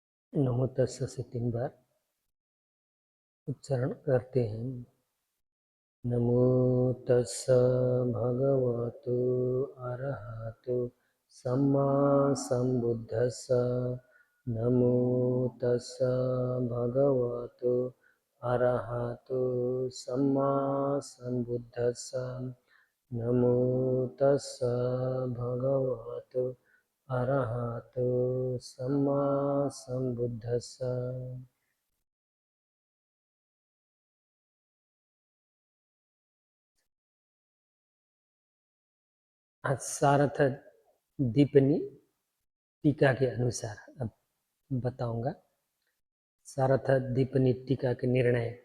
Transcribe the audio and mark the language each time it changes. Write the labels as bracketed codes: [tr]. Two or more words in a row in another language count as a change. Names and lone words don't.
[pi] नमो तस्स [hi] से 3 बार उच्चारण करते हैं। [pi] नमो तस्स भगवतो अरहतो सम्मा संबुद्धस्स। नमो तस्स भगवतो अरहतो सम्मा संबुद्धस्स। नमो तस्स भगवतो अरहतो सम्मा संबुद्धस्स। [hi] आज सारथ दीपनी टीका के अनुसार अब बताऊंगा। सारथ दीपनी टीका के निर्णय।